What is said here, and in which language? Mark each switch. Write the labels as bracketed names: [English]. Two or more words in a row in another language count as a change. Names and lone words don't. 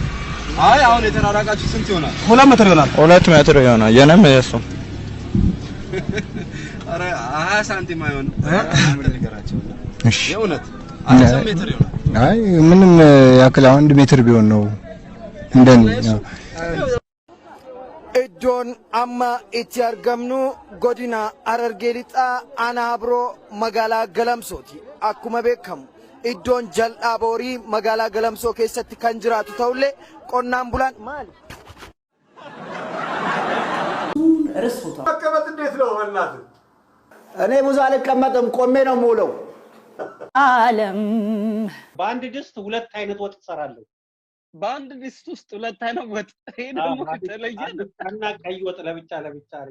[Amharic] አይ አሁን የተራራቃችሁ ስንት ይሆናል? 2 ሜትር ይሆናል። 2 ሜትር ይሆናል። የነም እሱ አረ 20 ሳንቲም አይሆንም። ምን ልንገራቸው? እሺ የእውነት 20 ሜትር ይሆናል። አይ ምንም ያክል 1 ሜትር ቢሆን ነው እንደኔ። [Oromo] Iddoon amma itti argamnu godina Harargee lixaa Anaabiroo magaalaa Galamsooti. Akkuma beekamu iddoon jal'aa boorii magaalaa Galamsoo keessatti kan jiraatu ta'ullee qonnaan bulaan maali? [Amharic] መቀመጥ እንዴት ነው በእናትህ? እኔ ብዙ አልቀመጥም ቆሜ ነው የምውለው። ዓለም በአንድ ድስት 2 አይነት ወጥ እሰራለሁ። በአንድ ድስት ውስጥ 2 አይነት ወጥ። ይሄ ደግሞ ተለየ እና ቀይ ወጥ ለብቻ አረግ።